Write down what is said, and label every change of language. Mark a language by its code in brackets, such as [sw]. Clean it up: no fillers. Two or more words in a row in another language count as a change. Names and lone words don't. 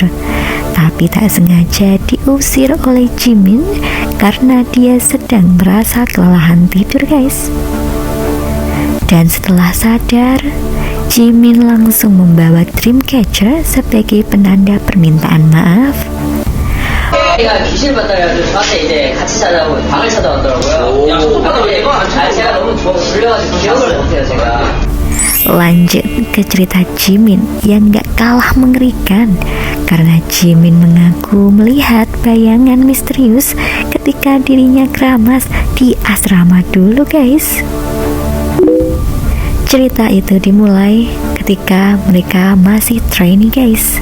[id] Tapi tak sengaja diusir oleh Jimin karena dia sedang merasa kelelahan tidur guys. Dan setelah sadar, Jimin langsung membawa Dreamcatcher sebagai penanda permintaan maaf. [ko] 얘가 귀신을 만나가지고 저한테 이제 같이 자자고 방을 찾아왔더라고요. 제가 너무 졸려가지고 기억을 못해요 제가. [id] Lanjut ke cerita Jimin yang gak kalah mengerikan karena Jimin mengaku melihat bayangan misterius ketika dirinya keramas di asrama dulu guys. Cerita itu dimulai ketika mereka masih training guys.